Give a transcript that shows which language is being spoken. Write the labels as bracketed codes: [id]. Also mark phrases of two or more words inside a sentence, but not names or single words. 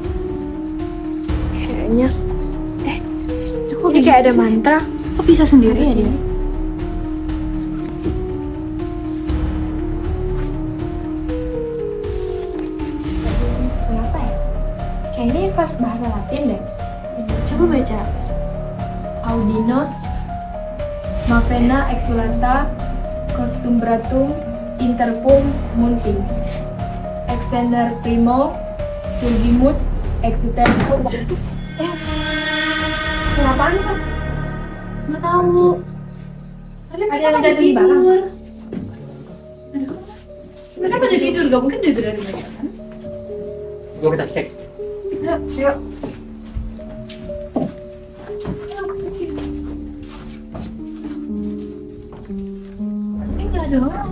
[id] Kayaknya. Kok kayak ada mantra? Kok bisa sendiri Apa sih? ya? Kenapa ya? Kayaknya pas bahasa Latin deh. Coba baca. Audinos, Mavena exulata, costumbratum, interpum munting. Exender primo, surgimus, exutentum. Kenapaan kan? Nggak tahu. Tapi Ada mereka yang pada jatuh di barang. tidur. Mereka pada tidur, gak mungkin tidur dari mereka kan? Yuk kita cek. Yuk. Ini nggak ada orang.